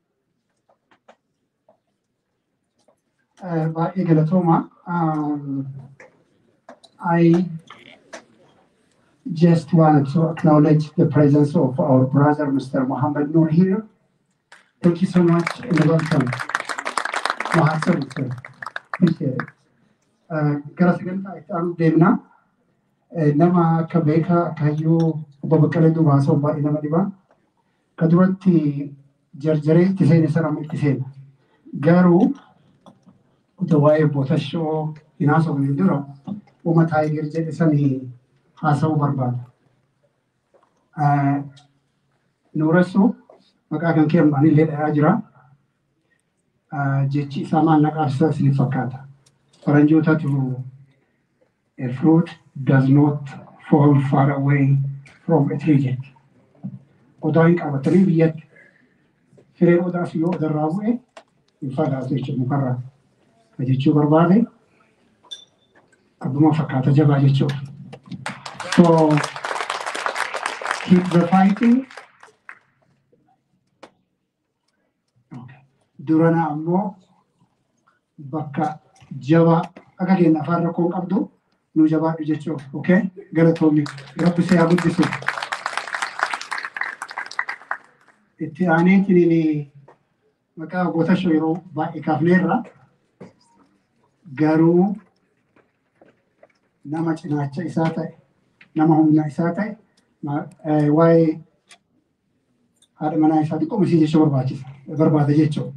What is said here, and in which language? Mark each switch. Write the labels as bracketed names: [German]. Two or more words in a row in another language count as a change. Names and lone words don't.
[Oromo] Baay'ee galatooma. [English] I just wanted to acknowledge the presence of our brother, Mr. Muhammad Noor here. Thank you so much and welcome. Appreciate it. [Oromo] Gara sagantaa itti aanu deemna. Nama akka beekaa akayyuu obbo Baqqalee Dubaasoo baay'ee nama dhibaa. Ka duratti jarjaree itti seene sana itti seena. Garuu waa'ee bootashoo hin haasofne dura uummata Taayiger jedhe sanii haasa'uu barbaada. Nuuressuu maqaa kan kee hambaan illee dhayaa jira. Jechi isaa maal naqaabsa isiniif fakkaata. [English] Faranjootatu a fruit does not fall far away from a tree jetti. [Oromo] Odaa hin qabatanii biyyatti fireen odaas yoo odarraa bu'e hin fagaatu jechuudha mukarraa. Ka jechuu barbaade abbuma fakkaata jabaa jechuudha. [English] So keep the fighting. [Oromo] Durana ammoo bakka jabaa akka keenya afaan rakkoo qabdu nu jabaadhu jechuudha. [English] Okay? [Oromo] Galatoomni rabbi si haa guddisu. Itti aaneetiin maqaa bootashoo yeroo baay'ee kaafneerra garuu nama cinaacha isaa ta'e nama humna isaa ta'e waa'ee haadha manaa isaa xiqqoo misii jechuu barbaada jechuudha.